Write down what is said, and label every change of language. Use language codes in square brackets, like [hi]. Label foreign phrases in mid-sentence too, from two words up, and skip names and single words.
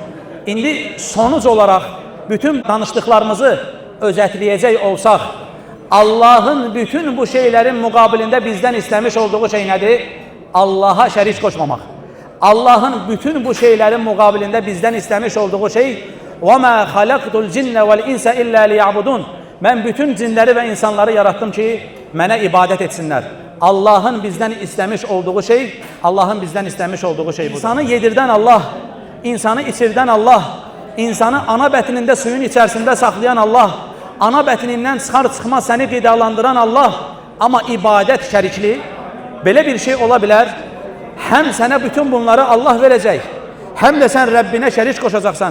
[az] İndi sonuc olaraq bütün danışdıqlarımızı özətləyəcək olsaq, Allahın bütün bu şeylərin müqabilində bizdən istəmiş olduğu şey nədir? Allaha şərik qoşmamaq. Allahın bütün bu şeylərin müqabilində bizdən istəmiş olduğu şey [ar] وَمَا خَلَقْتُ الْجِنَّ وَالْاِنْسَ إِلَّا لِيَعْبُدُونَ [az] Mən bütün cinləri və insanları yarattım ki, mənə ibadət etsinlər. Allahın bizdən istəmiş olduğu şey, Allahın bizdən istəmiş olduğu şey budur. İnsanı yedirdən Allah, insanı içirdən Allah, insanı ana bətnində suyun içərisində saxlayan Allah, ana bətnindən çıxar-çıxmaz səni qidalandıran Allah, amma ibadət şərikli, belə bir şey ola bilər, həm sənə bütün bunları Allah verəcək, həm də sən Rəbbinə şərik qoşacaqsan.